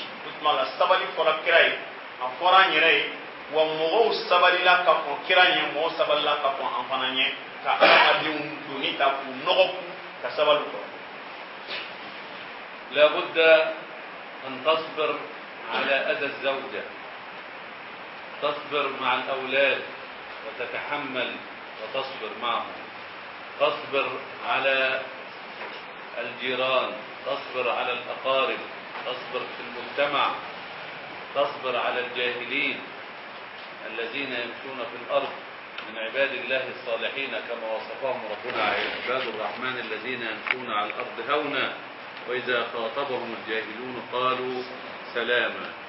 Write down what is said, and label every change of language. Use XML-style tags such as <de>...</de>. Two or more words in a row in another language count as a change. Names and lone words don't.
<bm>O tuma la sabali fɔra kira ye, a fɔra an yɛrɛ ye, wa mɔgɔw sabalila ka kɔn kira ɲɛ, mɔgɔw sabalila ka kɔn an fana ɲɛ, ka adamadenw doni ta k'u nɔgɔ ku ka sabali kɔrɔ.</bm> <ar>لابد أن تصبر على أذى الزوجة، تصبر مع الأولاد وتتحمل وتصبر معهم، تصبر على الجيران، تصبر على الأقارب، تصبر في المجتمع، تصبر على الجاهلين الذين يمشون في الأرض من عباد الله الصالحين كما وصفهم ربنا: عباد الرحمن الذين يمشون على الأرض هونا وإذا خاطبهم الجاهلون قالوا سلاما.</ar>